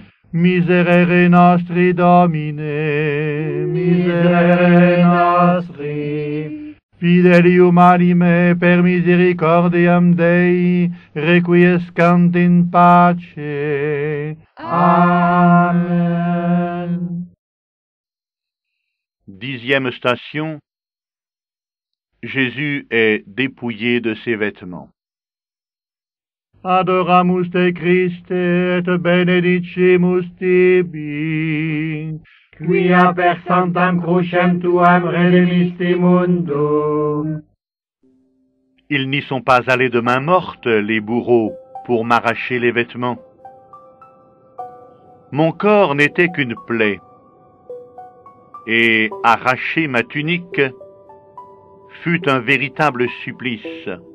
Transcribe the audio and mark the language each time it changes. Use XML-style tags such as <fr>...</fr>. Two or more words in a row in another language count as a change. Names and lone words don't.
<la>Miserere nostri, Domine, miserere nostri. Fidelium anime per misericordiam Dei, requiescant in pace.</la> <fr>Amen. 10e station. Jésus est dépouillé de ses vêtements.</fr> <la>Adoramus te Christe et benedicimus tibi, Quia per sanctam crucem tuam redemisti mundum.</la> <fr>Ils n'y sont pas allés de main morte, les bourreaux, pour m'arracher les vêtements. Mon corps n'était qu'une plaie, et arracher ma tunique fut un véritable supplice.</fr>